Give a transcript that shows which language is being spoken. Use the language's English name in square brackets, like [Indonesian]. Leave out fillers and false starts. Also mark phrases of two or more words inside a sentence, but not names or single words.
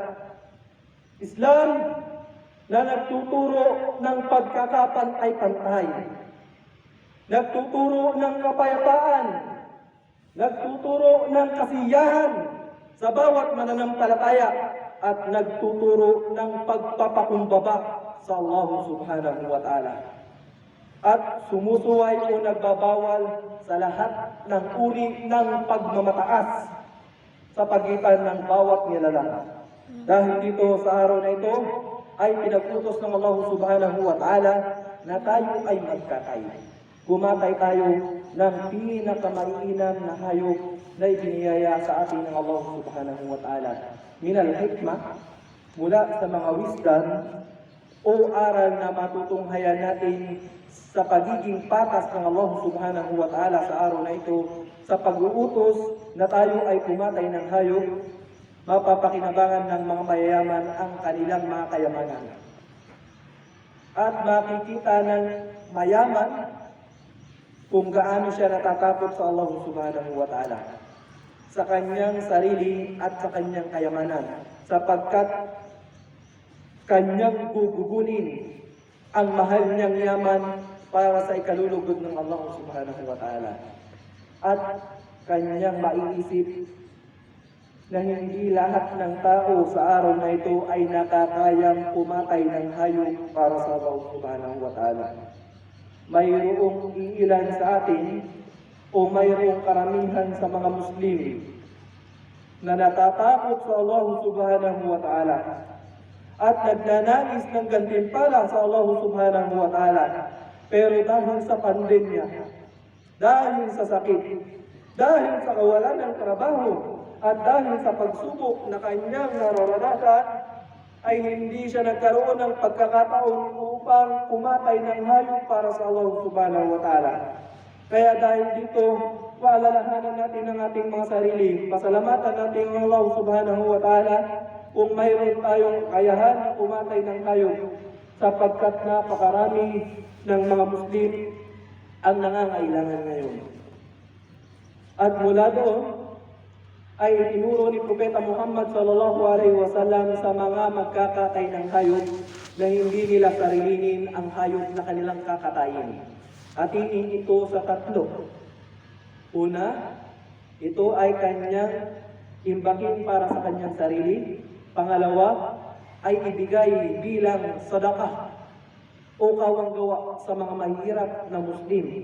[Filipino] Islam na nagtuturo ng pagkakapantay-pantay, nagtuturo ng kapayapaan, nagtuturo ng kasiyahan sa bawat mananampalataya, at nagtuturo ng pagpapakumbaba sa Allah [Arabic] سبحانه وتعالى. [Filipino] At sumusuway o nagbabawal sa lahat ng uri ng pagmamataas sa pagitan ng bawat nilalang. Dahil dito sa araw na ito ay pinag-utos ng Allah [Arabic] سبحانه وتعالى [Filipino] na tayo ay magkatay. Gumatay tayo ng pinakamainam na hayop na ibiniyaya sa atin ng Allah [Arabic] سبحانه وتعالى. من الحكمة, [Filipino] mula sa mga wisdom o aral na matutunghayan natin sa pagiging patas ng Allah [Arabic] سبحانه وتعالى [Filipino] sa araw na ito, sa pag-uutos na tayo ay pumatay ng hayop, mapapakinabangan ng mga mayayaman ang kanilang mga kayamanan. At makikita ng mayaman kung gaano siya natatakot sa Allah [Arabic] سبحانه وتعالى, [Filipino] sa kanyang sarili at sa kanyang kayamanan, sapagkat kanyang gugugunin ang mahal niyang yaman para sa ikalulugod ng Allah [Arabic] سبحانه وتعالى. [Filipino] At kanyang maiisip na hindi lahat ng tao sa araw na ito ay nakakayang pumatay ng hayop para sa Allah [Arabic] سبحانه وتعالى. [Filipino] Mayroong iilan sa atin o mayroong karamihan sa mga Muslim na natatakot sa Allah [Arabic] سبحانه وتعالى [Filipino] at nagnanais ng gantimpala sa Allah [Arabic] سبحانه وتعالى. [Filipino] Pero dahil sa pandemya, dahil sa sakit, dahil sa kawalan ng trabaho, at dahil sa pagsubok na kanyang nararanasan, ay hindi siya nagkaroon ng pagkakataon upang pumatay ng hayop para sa Allah [Arabic] سبحانه وتعالى. [Filipino] Kaya dahil dito, paalalahanan natin ang ating mga sarili, pasalamatan natin ang Allah [Arabic] سبحانه وتعالى [Filipino] kung mayroon tayong kayahan na pumatay ng hayop, sapagkat napakarami ng mga Muslim ang nangangailangan ngayon. At mula doon, ay itinuro ni Propeta Muhammad [Arabic] صلى الله عليه وسلم [Filipino] sa mga magkakatay ng hayop na hindi nila sarilinin ang hayop na kanilang kakatayin. Hatiin ito sa tatlo. Una, ito ay kanyang imbakin para sa kanyang sarili. Pangalawa, ay ibigay bilang sadaqah o kawanggawa sa mga mahirap na Muslim.